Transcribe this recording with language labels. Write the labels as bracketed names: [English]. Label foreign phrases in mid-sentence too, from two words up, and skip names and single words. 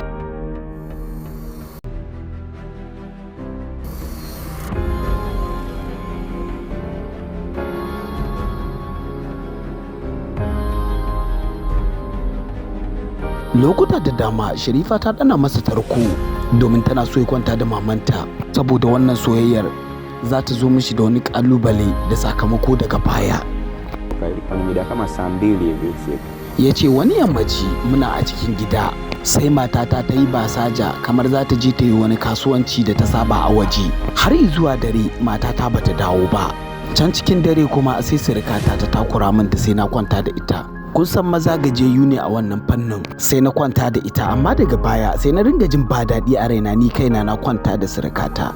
[Hausa] Lokuta da dama Sharifa ta dana masa tarko domin tana so ya kwanta da mamanta, saboda wannan soyayyar za ta zo mishi da wani kalubale da sakamako daga baya. [Swahili] Kama saa 2 hivi. [Hausa] Ya ce wani yammaci muna a cikin gida sai matata ta yi basaja kamar za ta je ta yi wani kasuwanci da ta saba a waje. Har zuwa dare matata bata dawo ba. Can cikin dare kuma sai sirikata ta takura min da sai na kwanta da ita. Kun san maza gajeyu ne a wannan fannin, sai na kwanta da ita, amma daga baya sai na ringa jin ba daɗi a raina, ni kaina na kwanta da sirikata.